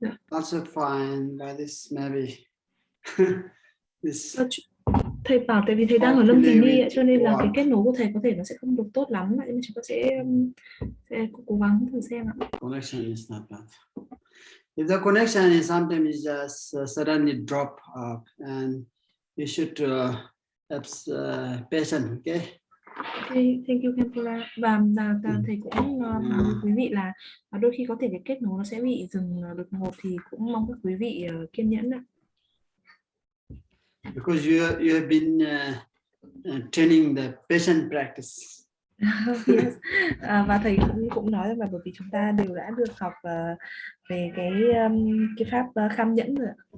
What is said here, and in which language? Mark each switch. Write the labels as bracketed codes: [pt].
[en] Also fine, but this maybe this. [vi] Thầy bảo tại vì thầy đang ở Lâm Thìn đi cho nên là cái kết nối của thầy có thể nó sẽ không được tốt lắm, nhưng mà chúng ta sẽ cố gắng thử xem ạ. [en] Connection is not bad. If the connection is sometimes just suddenly drop up, and you should have patience, okay? Okay, thank you Kempola. [vi] Và thầy cũng nói với quý vị là đôi khi có thể cái kết nối nó sẽ bị dừng đột ngột, thì cũng mong các quý vị kiên nhẫn ạ. [en] Because you have been training the patient practice. Yes. [vi] Và thầy cũng nói rằng là bởi vì chúng ta đều đã được học về cái pháp kham nhẫn rồi ạ.